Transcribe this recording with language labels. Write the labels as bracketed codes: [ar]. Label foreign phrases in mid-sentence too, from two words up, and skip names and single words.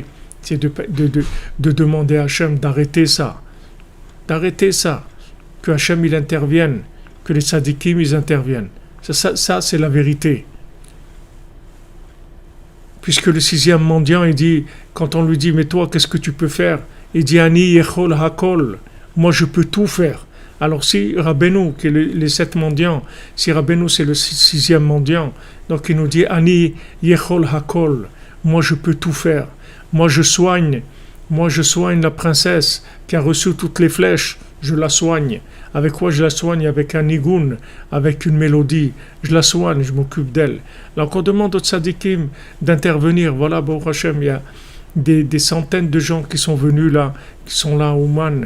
[fr] C'est de demander à Hachem d'arrêter ça. D'arrêter ça. Que Hachem, il intervienne. Que les tzadikim, ils interviennent. Ça, c'est la vérité. Puisque le 6e mendiant, il dit, quand on lui dit, mais toi, qu'est-ce que tu peux faire? Il dit, [he] אני יכול הכל. [fr] Moi, je peux tout faire. Alors si Rabbeinu, qui est les 7 mendiants, si Rabbeinu c'est le 6e mendiant, donc il nous dit [he] אני יכול הכל, [fr] moi je peux tout faire, moi je soigne la princesse qui a reçu toutes les flèches, je la soigne. Avec quoi je la soigne? Avec un nigun, avec une mélodie, je la soigne, je m'occupe d'elle. Alors on demande aux tzadikim d'intervenir, voilà, [he] ברוך השם, [fr] il y a des centaines de gens qui sont venus là, qui sont là au Man.